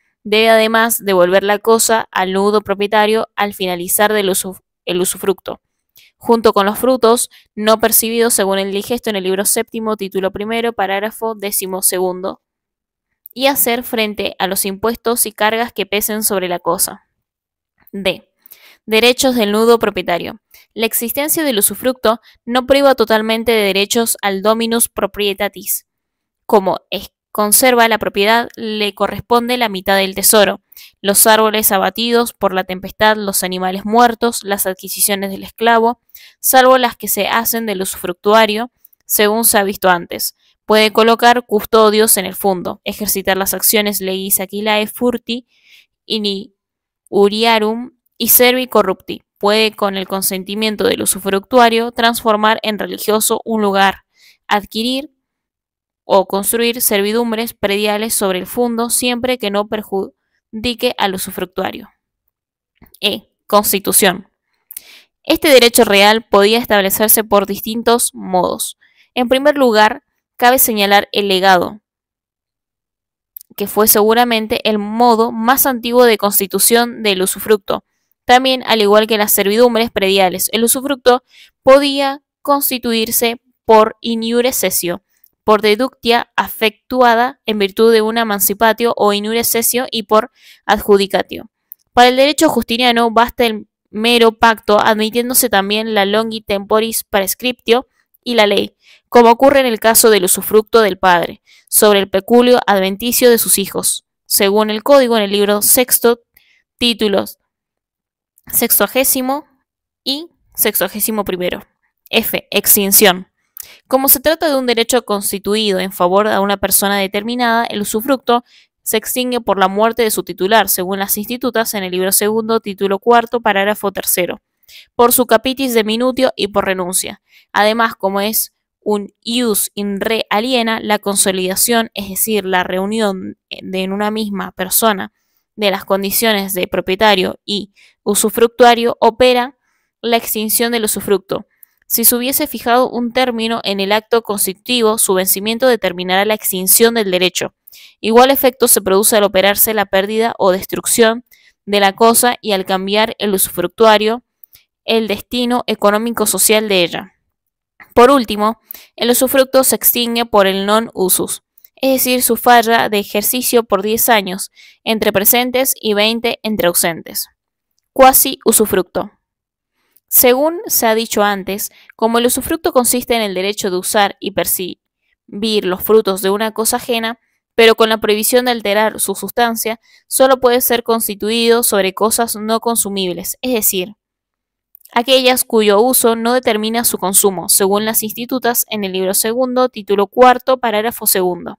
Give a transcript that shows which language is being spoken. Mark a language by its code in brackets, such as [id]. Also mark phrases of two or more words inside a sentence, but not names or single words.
[es] debe además devolver la cosa al nudo propietario al finalizar el usufructo, junto con los frutos no percibidos según el digesto en el libro séptimo, título primero, parágrafo 12º, y hacer frente a los impuestos y cargas que pesen sobre la cosa. D. Derechos del nudo propietario. La existencia del usufructo no priva totalmente de derechos al [la] dominus proprietatis. [es] Como conserva la propiedad, le corresponde la mitad del tesoro, los árboles abatidos por la tempestad, los animales muertos, las adquisiciones del esclavo, salvo las que se hacen del usufructuario, según se ha visto antes. Puede colocar custodios en el fondo, ejercitar las acciones [la] legis aquilae furti, in uriarum [es] y [la] servi corrupti. [es] Puede, con el consentimiento del usufructuario, transformar en religioso un lugar, adquirir o construir servidumbres prediales sobre el fondo siempre que no perjudique al usufructuario. E. Constitución. Este derecho real podía establecerse por distintos modos. En primer lugar, cabe señalar el legado, que fue seguramente el modo más antiguo de constitución del usufructo. También, al igual que las servidumbres prediales, el usufructo podía constituirse por [la] in iure cessio, [es] por deductia afectuada en virtud de una emancipatio o [la] in iure cessio [es] y por adjudicatio. Para el derecho justiniano basta el mero pacto, admitiéndose también la [la] longi temporis prescriptio [es] y la ley, como ocurre en el caso del usufructo del padre, sobre el peculio adventicio de sus hijos, según el código en el libro sexto, títulos 60 y 61. F. Extinción. Como se trata de un derecho constituido en favor de una persona determinada, el usufructo se extingue por la muerte de su titular, según las institutas en el libro segundo, título cuarto, parágrafo 3, por su [la] capitis de minutio [es] y por renuncia. Además, como es un [la] ius in re aliena, [es] la consolidación, es decir, la reunión en una misma persona de las condiciones de propietario y usufructuario, opera la extinción del usufructo. Si se hubiese fijado un término en el acto constitutivo, su vencimiento determinará la extinción del derecho. Igual efecto se produce al operarse la pérdida o destrucción de la cosa y al cambiar el usufructuario el destino económico-social de ella. Por último, el usufructo se extingue por el [la] non usus, [es] es decir, su falla de ejercicio por 10 años, entre presentes y 20 entre ausentes. Quasi usufructo. Según se ha dicho antes, como el usufructo consiste en el derecho de usar y percibir los frutos de una cosa ajena, pero con la prohibición de alterar su sustancia, solo puede ser constituido sobre cosas no consumibles, es decir, aquellas cuyo uso no determina su consumo, según las institutas en el libro segundo, título cuarto, parágrafo 2.